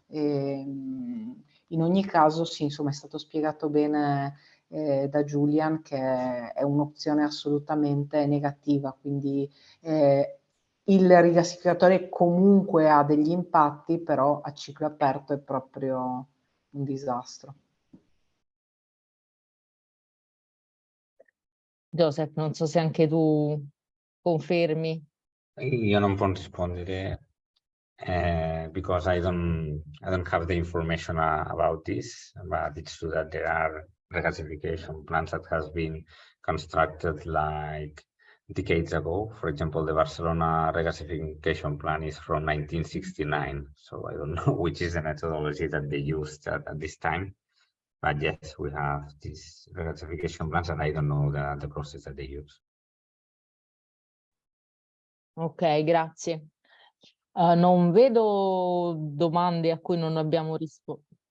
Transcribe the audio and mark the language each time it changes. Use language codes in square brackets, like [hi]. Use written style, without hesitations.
[it] In ogni caso sì, insomma, è stato spiegato bene da Julian che è un'opzione assolutamente negativa, quindi il rigassificatore comunque ha degli impatti, però a ciclo aperto è proprio un disastro. Josep, non so se anche tu confermi. Io non posso rispondere [en] because I don't have the information about this, but it's true that there are regasification plants that has been constructed like decades ago. For example, the Barcelona regasification plant is from 1969, so I don't know which is the methodology that they used at this time. But yes, we have these regasification plants, and I don't know the process that they use. [it] Ok, grazie. Non vedo domande a cui non abbiamo risposto.